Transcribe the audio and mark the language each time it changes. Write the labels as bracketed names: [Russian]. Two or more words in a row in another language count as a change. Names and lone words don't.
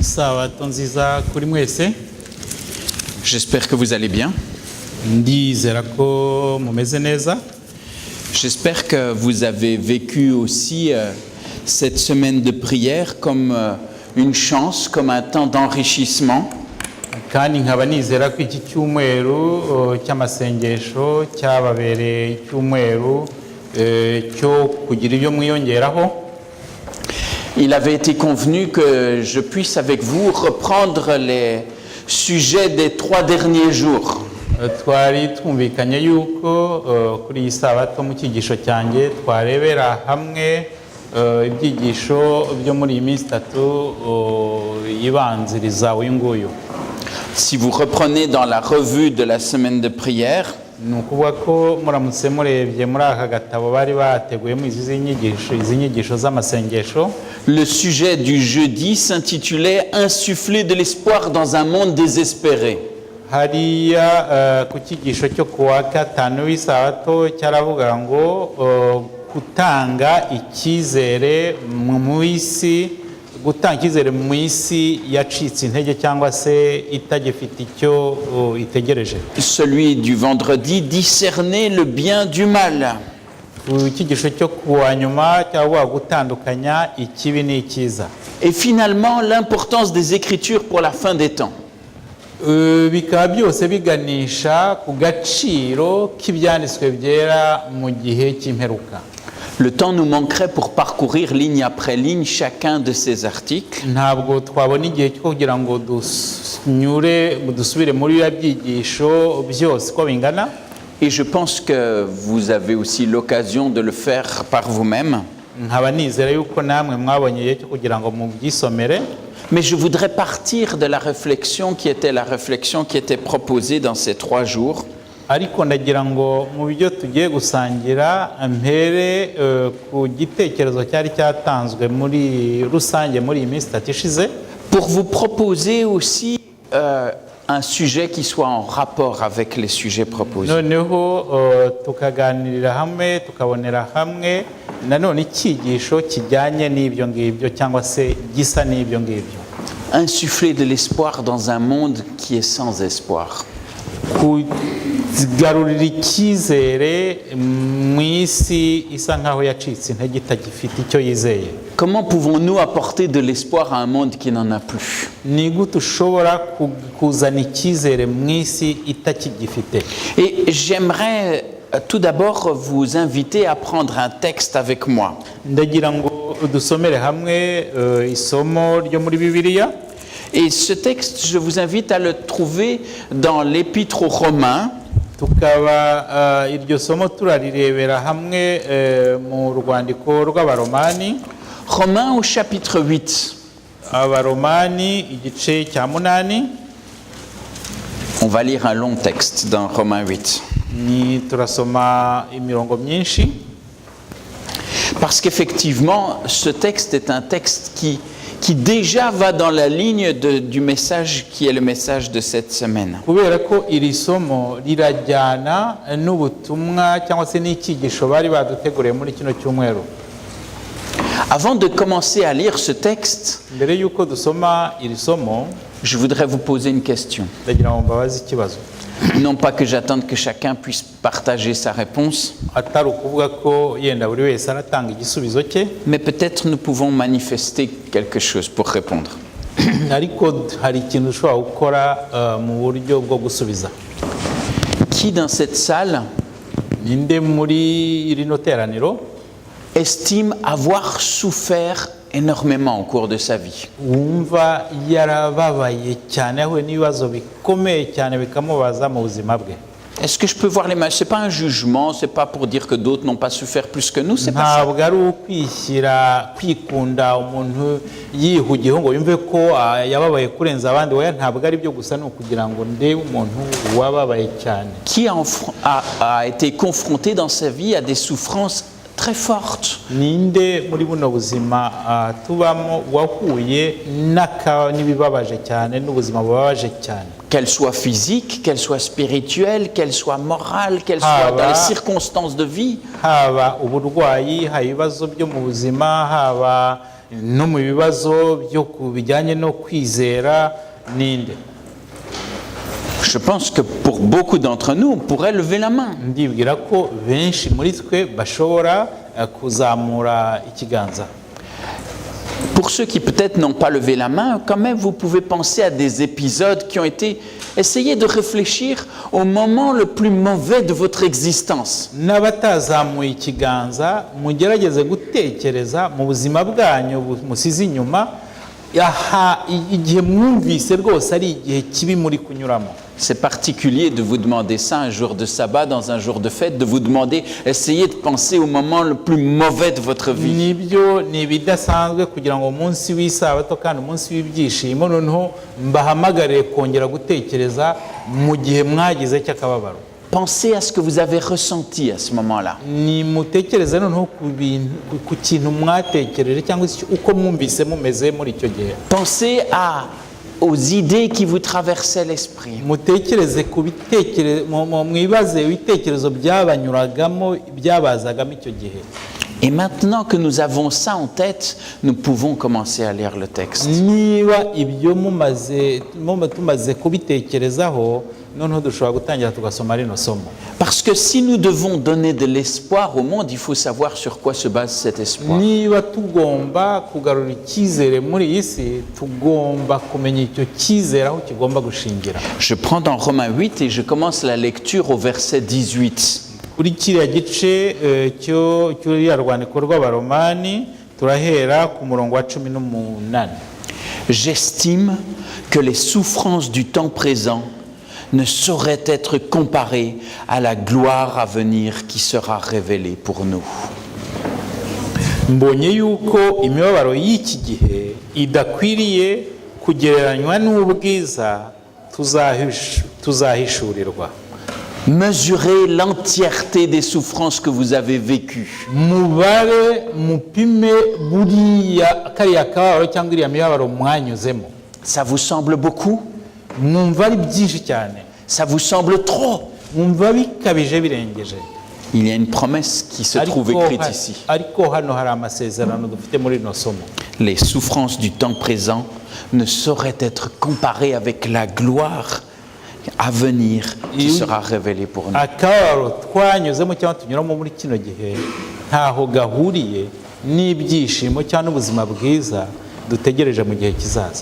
[French] J'espère que vous allez bien. J'espère que vous avez vécu aussi cette semaine de prière comme une chance, comme un temps d'enrichissement. [Kinyarwanda] Kandi nkaba nizera ko iki cyumweru cy'amasengesho cyababereye icyumweru cyo kugira ibyo mwiyongeraho. [French] Il avait été convenu que je puisse avec vous reprendre les sujets des 3 derniers jours. [Kinyarwanda] Twari twumvikanye yuko kuri iyi sabato mu cyigisho cyanjye twarebera hamwe ibyigisho byo muri iyi minsi 3 yibanziriza uyu nguyu. [French] Si vous reprenez dans la revue de la semaine de prière, [Kinyarwanda] ni ukuvuga ko muramutse murebye muri aka gatabo bari bateguyemo izi nyigisho z'amasengesho, [French] le sujet du jeudi s'intitulait « Insuffler de l'espoir dans un monde désespéré ». [Kinyarwanda] Hariya ku cyigisho cyo ku wa gatanu w'isabato cyaravuga ngo gutanga icyizere mu isi, gutanga icyizere mu isi yacitse intege cyangwa se itagifite icyo itegereje. [French] Celui du vendredi, discerner le bien du mal. [Kinyarwanda] Icyigisho cyo ku wa nyuma cyangwa gutandukanya ikibi n'icyiza. [French] Et finalement, l'importance des Écritures pour la fin des temps. [Kinyarwanda] Bikaba byose biganisha ku gaciro k'ibyanditswe byera mu gihe cy'imperuka. [French] Le temps nous manquerait pour parcourir ligne après ligne chacun de ces articles. [Kinyarwanda] Ntabwo twabona igihe cyo kugira ngo dusubire muri ya byigisho byose ko bingana. [French] Et je pense que vous avez aussi l'occasion de le faire par vous-même. [Kinyarwanda] Nkaba nizera yuko namwe mwabonye igihe cyo kugira ngo mubyisomere. [French] Mais je voudrais partir de la réflexion qui était proposée dans ces 3 jours. [Kinyarwanda] Ariko ndagira ngo mu byo tugiye gusangira mpere ku gitekerezo cyari cyatanzwe muri rusange muri iyi minsi 3 ishize, [French] pour vous proposer aussi un sujet qui soit en rapport avec les sujets proposés. [Kinyarwanda] Noneho tukaganirira hamwe tukabonera hamwe nanone icyigisho kijyanye n'ibyo ngibyo cyangwa se gisa n'ibyo ngibyo. [French] Insuffler de l'espoir dans un monde qui est sans espoir. [Kinyarwanda] Kugarurira icyizere mu isi isa nkaho yacitse intege itagifite icyo yizeye. [French] Comment pouvons-nous apporter de l'espoir à un monde qui n'en a plus? [Kinyarwanda] Ni gute ushobora kuzana icyizere mu isi itakigifite? [French] Et j'aimerais tout d'abord vous inviter à prendre un texte avec moi. [Kinyarwanda] Ndagira ngo dusomere hamwe isomo ryo muri Bibiliya. [French] Et ce texte, je vous invite à le trouver dans l'Épître aux Romains. [Kinyarwanda] tukaba iryo somo turarirebera hamwe mu rwandiko rw'abaromani. [French] Romains au chapitre 8. [Kinyarwanda] Abaromani igice cya 8. [French] On va lire un long texte dans Romains 8. [Kinyarwanda] Ni turasoma imirongo myinshi. [French] Parce qu'effectivement, ce texte est un texte qui déjà va dans la ligne du message qui est le message de cette semaine. [Kinyarwanda] Kubera ko iri somo rirajyana n'ubutumwa cyangwa se n'icyigisho bari baduteguriye muri kino cyumweru. [French] Avant de commencer à lire ce texte, [Kinyarwanda] Mbere yuko dusoma iri somo, [French] je voudrais vous poser une question. [Kinyarwanda] ndagira ngo mbabaze ikibazo. [French] Non pas que j'attende que chacun puisse partager sa réponse, [Kinyarwanda] Atari ukuvuga ko yenda buri wese aratanga igisubizo cye, [French] mais peut-être nous pouvons manifester quelque chose pour répondre. [Kinyarwanda] ariko hari ikintu ushobora gukora mu buryo bwo gusubiza. [French] Qui dans cette salle [Kinyarwanda] Ninde muri rino teraniro [French] estime avoir souffert énormément au cours de sa vie? [Kinyarwanda] wumva yarababaye cyane yahuye n'ibibazo bikomeye cyane bikamubaza mu buzima bwe? [French] Est-ce que je peux voir les mains? C'est pas un jugement, c'est pas pour dire que d'autres n'ont pas souffert plus que nous, c'est pas ça. [Kinyarwanda] Ntabwo ari ukwishyira kwikunda umuntu yihugiyeho ngo yumve ko yababaye kurenza abandi. Oya, ntabwo ari byo gusa, ni ukugira ngo ndebe umuntu wababaye cyane. [French] Qui a été confronté dans sa vie à des souffrances très fortes? [Kinyarwanda] Ninde muri buno buzima tubamo wahuye n'ibibabaje cyane, n'ubuzima bubabaje cyane? [French] Qu'elles soient physiques, qu'elles soient spirituelles, qu'elles soient morales, qu'elles soient dans les circonstances de vie. [Kinyarwanda] Haba uburwayi, haba ibibazo byo mu buzima, haba no mu bibazo byo bijyanye no kwizera. Ninde? [French] Je pense que pour beaucoup d'entre nous, on pourrait lever la main. [Kinyarwanda] Ndibwira ko benshi muri twe bashobora kuzamura ikiganza. [French] Pour ceux qui peut-être n'ont pas levé la main, quand même vous pouvez penser à des épisodes qui ont été... Essayez de réfléchir au moment le plus mauvais de votre existence. [Kinyarwanda] N'abatazamuye ikiganza mugerageze gutekereza mu buzima bwanyu musize inyuma, igihe mwumvise rwose ari igihe kibi muri kunyuramo. [French] C'est particulier de vous demander ça un jour de sabbat, dans un jour de fête, de vous demander, essayez de penser au moment le plus mauvais de votre vie. [Kinyarwanda] Nibyo ni bidasanzwe kugira ngo umunsi w'isabato kandi umunsi w'ibyishimo noneho mbahamagarire kongera gutekereza mu gihe mwagize cy'akababaro. [French] Pensez à ce que vous avez ressenti à ce moment-là. [Kinyarwanda] Ni mutekereze noneho ku kintu mwatekereje cyangwa uko mwumvise mumeze muri icyo gihe. [French] Pensez aux idées qui vous traversaient l'esprit. [Kinyarwanda] Mutekereze ku bitekerezo, mwibaze ibitekerezo byabanyuragamo, byabazagamo icyo gihe. [French] Et maintenant que nous avons ça en tête, nous pouvons commencer à lire le texte. [Kinyarwanda] Niba ibyo tumaze kubitekerezaho, noneho dushobora gutangira tugasoma rino somo. [French] Parce que si nous devons donner de l'espoir au monde, il faut savoir sur quoi se base cet espoir. [Kinyarwanda] Niba tugomba kugarura icyizere muri iyi si, tugomba kumenya icyo cyizere aho kigomba gushingira. [French] Je prends dans Romains 8 et je commence la lecture au verset 18. [Kinyarwanda] Kuri kiriya gice cy'uriya rwandiko rw'abaromani turahera ku murongo wa 18. [French] J'estime que les souffrances du temps présent ne sauraient être comparées à la gloire à venir qui sera révélée pour nous. [Kinyarwanda] Mbonye yuko imibabaro y'iki gihe idakwiriye kugereranywa n'ubwiza tuzahishurirwa. [French] Mesurez l'entièreté des souffrances que vous avez vécues. [Kinyarwanda] Mubare mupime buriya kariya kababaro cyangwa iriya mibabaro mwanyuzemo. [French] Ça vous semble beaucoup? [Kinyarwanda] Mwumva ari byinshi cyane? [French] Ça vous semble trop? [Kinyarwanda] Mwumva bikabije birengeje? [French] Il y a une promesse qui se trouve écrite ici. [Kinyarwanda] Ariko hano hari amasezerano dufite muri rino somo. [French] Les souffrances du temps présent ne sauraient être comparées avec la gloire à venir qui sera révélée pour nous. [Kinyarwanda] Akababaro twanyuzemo cyangwa tunyuramo muri kino gihe ntaho gahuriye n'ibyishimo cyangwa n'ubuzima bwiza dutegereje mu gihe kizaza.